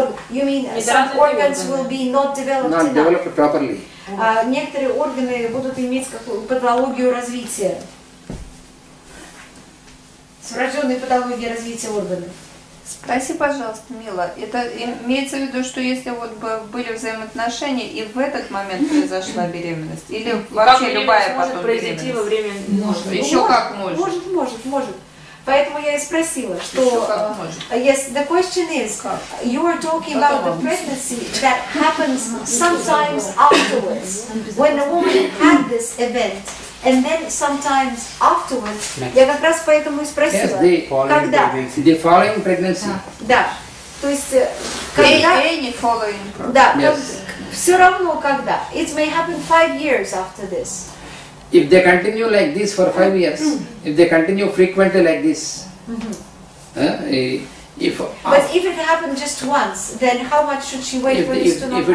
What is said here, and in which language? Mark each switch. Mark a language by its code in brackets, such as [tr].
[en] You mean some organs will be not developed enough? Not developed properly. [ru] Некоторые органы будут иметь какую-то патологию развития, врожденные патологии развития органов. Спроси, пожалуйста, Мила, это имеется в виду, что если вот были взаимоотношения и в этот момент произошла беременность, или вообще любая потом произойти во время еще как может? Может. Поэтому я и спросила, что [en] yes, the question is, you are talking about the pregnancy that happens sometimes afterwards, when a woman had this event, and then sometimes afterwards. [ru] Я как раз поэтому и спросила, когда? [en] The following pregnancy. [ru] Да, то есть когда? Да, все равно когда. [en] It may happen 5 years after this. If they continue like this for 5 years, if they continue frequently like this, but if it happened just once, then how much should she wait for this to not happen?